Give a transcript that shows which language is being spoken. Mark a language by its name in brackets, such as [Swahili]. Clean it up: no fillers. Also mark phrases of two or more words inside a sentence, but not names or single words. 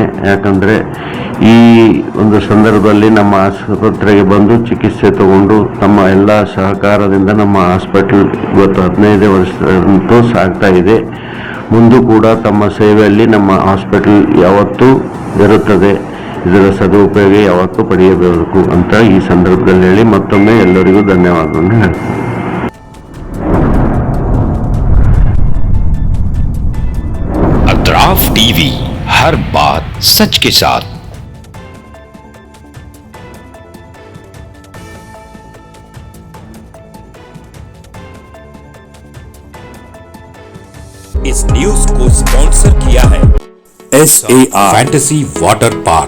[Kannada] ಯಾಕಂದರೆ ಈ ಒಂದು ಸಂದರ್ಭದಲ್ಲಿ ನಮ್ಮ ಆಸ್ಪತ್ರೆಗೆ ಬಂದು ಚಿಕಿತ್ಸೆ ತಗೊಂಡು ತಮ್ಮ ಎಲ್ಲ ಸಹಕಾರದಿಂದ ನಮ್ಮ ಹಾಸ್ಪಿಟಲ್ ಇವತ್ತು 15 ವರ್ಷದಂತೂ ಸಾಗ್ತಾ ಇದೆ. ಮುಂದೂ ಕೂಡ ತಮ್ಮ ಸೇವೆಯಲ್ಲಿ ನಮ್ಮ ಹಾಸ್ಪಿಟಲ್ ಯಾವತ್ತೂ ಇರುತ್ತದೆ. ಇದರ ಸದುಪಯೋಗ ಯಾವತ್ತೂ ಪಡೆಯಬೇಕು ಅಂತ ಈ ಸಂದರ್ಭದಲ್ಲಿ ಹೇಳಿ ಮತ್ತೊಮ್ಮೆ ಎಲ್ಲರಿಗೂ ಧನ್ಯವಾದವನ್ನು ಹೇಳ್ತೀನಿ. [Hindi] अतराफ टीवी, हर बात सच के साथ। इस न्यूज को स्पॉन्सर किया है SAR फैंटेसी वाटर पार्क।